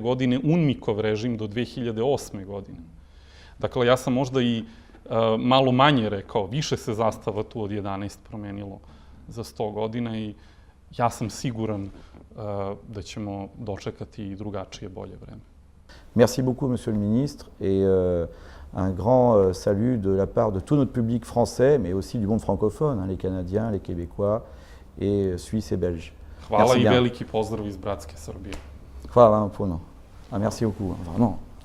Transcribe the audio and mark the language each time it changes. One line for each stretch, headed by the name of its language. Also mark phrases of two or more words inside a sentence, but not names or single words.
Serbian: godine UNMIK-ov režim do 2008. godine. Dakle, ja sam možda i malo manje rekao, više se zastava tu od 11 promenilo za 100 godina i ja sam siguran da ćemo dočekati i drugačije, bolje vreme.
French: Merci beaucoup, Monsieur le Ministre, et un grand salut de la part de tout notre public français, mais aussi du monde francophone, les Canadiens, les Québécois, et Suisses et Belges.
Serbian: Hvala i veliki pozdrav iz bratske Srbije. Hvala vam puno.
French: Merci beaucoup, vraiment.